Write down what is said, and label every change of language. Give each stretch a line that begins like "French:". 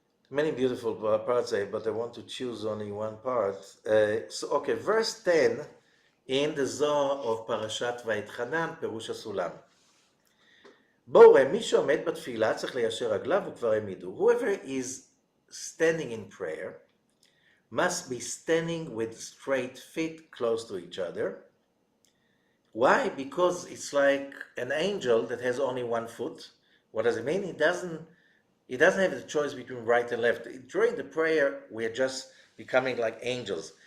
English: many beautiful parts, but I want to choose only one part. Okay, verse 10 in the Zohar of Parashat Vayetchanan, פירוש הסולם.
Hebrew: בואו ראה, מי שעומד בתפילה צריך ליישר רגליו וכבר העמידו.
English: Whoever is standing in prayer must be standing with straight feet close to each other. Why? Because it's like an angel that has only one foot. What does it mean? It doesn't have the choice between right and left. During the prayer, we are just becoming like angels.